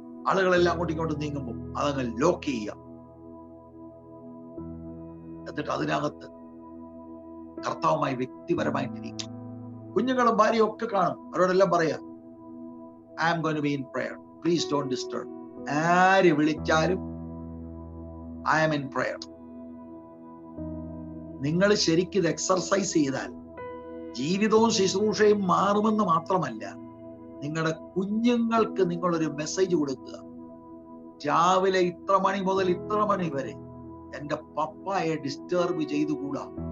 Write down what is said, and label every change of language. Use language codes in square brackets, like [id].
[ml] ആളുകളെല്ലാം അങ്ങോട്ടും ഇങ്ങോട്ടും നീങ്ങുമ്പോൾ അതങ്ങ് ലോക്ക് ചെയ്യാം. എന്നിട്ട് അതിനകത്ത് കർത്താവുമായി വ്യക്തിപരമായിട്ടിരിക്കും. കുഞ്ഞുങ്ങളും ഭാര്യയും ഒക്കെ കാണും. അവരോടെല്ലാം പറയാം, [en] I am going to be in prayer. Please don't disturb. [ml] ആര് വിളിച്ചാലും [en] I am in prayer. [ml] നിങ്ങൾ ശരിക്കും ഇത് എക്സർസൈസ് ചെയ്താൽ ജീവിതവും ശുശ്രൂഷയും മാറുമെന്ന് മാത്രമല്ല, നിങ്ങളുടെ കുഞ്ഞുങ്ങൾക്ക് നിങ്ങളൊരു മെസ്സേജ് കൊടുക്കുക. രാവിലെ ഇത്ര മണി മുതൽ ഇത്ര മണി വരെ എന്റെ പപ്പായെ ഡിസ്റ്റർബ് ചെയ്തുകൂടാ.